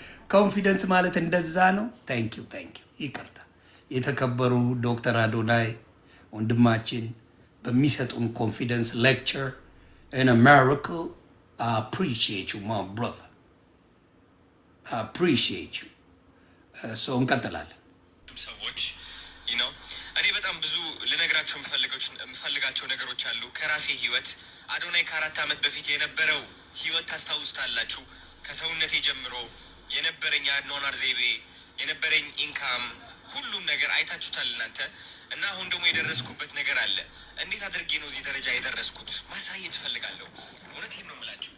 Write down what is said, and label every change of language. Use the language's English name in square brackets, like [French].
[Amharic] ኮንፊደንስ ማለት እንደዛ ነው። ታንኪዩ ይቅርታ። የተከበሩ ዶክተር አዶናይ ወንድማችን በሚሰጡን ኮንፊደንስ ሌክቸር [English] in America. I appreciate you, my brother. I appreciate you. So [Amharic] እንቀጥላለን። ሰዎች እኔ በጣም ብዙ ልነግራቸው የምፈልጋቸው ነገሮች አሉ ከራሴ ህይወት። አዶናይ ከ4 ዓመት በፊት የነበረው ህይወት ታስታውስታላችሁ። ከሰውነቴ ጀምሮ የነበረኝ አኗኗር ዘይቤ፣ የነበረኝ ኢንካም፣ ሁሉም ነገር አይታችሁታል እናንተ። እና አሁን ደግሞ የደረስኩበት ነገር አለ። እንዴት አድርጌ ነው እዚህ ደረጃ የደረስኩት ማሳየት እፈልጋለሁ። እውነቴን ነው የምላችሁ።